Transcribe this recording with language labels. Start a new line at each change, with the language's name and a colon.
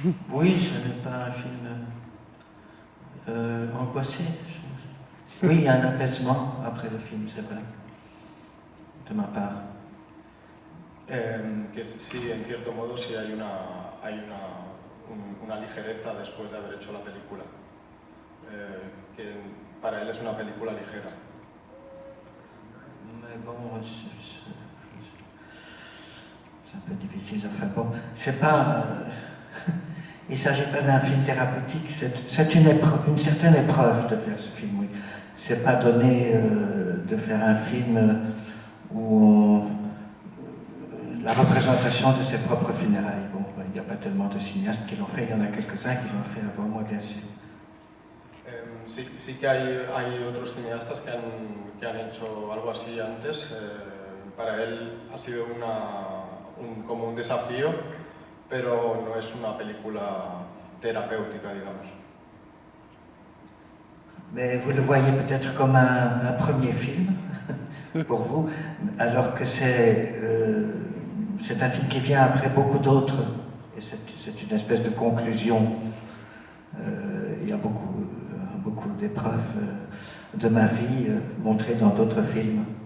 French: Oui, ce n'est pas un film angoissé. Oui, il y a un apaisement après le film, c'est vrai, de ma part.
Spanish: Que sí, en cierto modo sí hay una ligereza después de haber hecho la película. Que para él es una película ligera.
French: Mais bon, c'est un peu difficile. Enfin bon, c'est pas... il ne s'agit pas d'un film thérapeutique, c'est une certaine épreuve de faire ce film, oui. C'est pas donné de faire un film où la représentation de ses propres funérailles. Bon, il n'y a pas tellement de cinéastes qui l'ont fait, il y en a quelques-uns qui l'ont fait avant moi, bien sûr.
Spanish: Sí que hay otros cineastas que han hecho algo así antes. Para él ha sido como un desafío, pero no es una película terapéutica, digamos.
French: Mais vous le voyez peut-être comme un premier film pour vous, alors que c'est un film qui vient après beaucoup d'autres, et c'est une espèce de conclusion. Il y a beaucoup d'épreuves de ma vie montrées dans d'autres films.